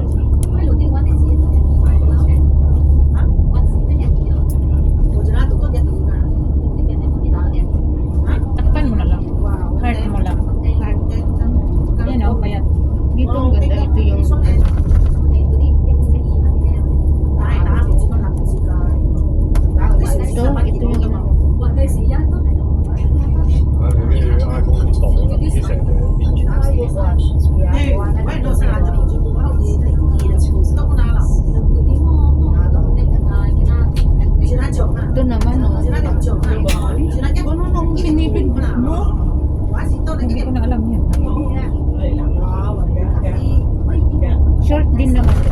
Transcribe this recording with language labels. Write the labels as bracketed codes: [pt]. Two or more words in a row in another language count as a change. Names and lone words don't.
[tl] Takpan mo na lang. Heart mo lang. Yan o, payat. Dito ang ganda. Ito yung ito yung ano. [yue] 啊，佢啲 iPhone 啲檔啊，啲成個變咗。 [tl] Ito naman o. Ano nung pinipid mo? Hindi ko na alam yan. Short din naman ito.